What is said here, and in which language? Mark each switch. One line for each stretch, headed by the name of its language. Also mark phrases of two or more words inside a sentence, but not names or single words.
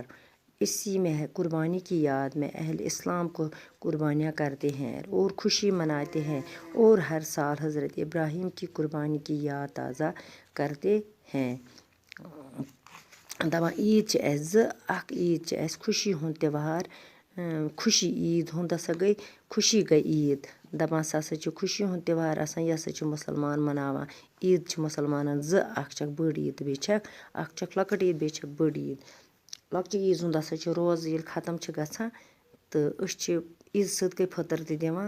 Urdu: اسی میں قربانی کی یاد میں اہل اسلام کو قربانیاں کرتے ہیں اور خوشی مناتے ہیں، اور ہر سال حضرت ابراہیم کی قربانی کی یاد تازہ کرتے ہیں.
Kashmiri: دپان عید اس عید اس خوشی ہند تہوار. خوشی عید ہند ہسا گئی خوشی گئی عید. دپان سا خوشی ہند تہوار آسان، یہ ہسا مسلمان مناوان. عید مسلمانن اکھ بڑ عید بیٚیہِ چھکھ لۄکٕٹ عید بیٚیہِ چھکھ بٔڑ عید. لۄکچہِ عیز ہُنٛد ہسا روزٕ ییٚلہِ ختم چھِ گژھان تہٕ أسۍ چھِ عیٖذ سۭتۍ گٔے فطر تہِ دِوان.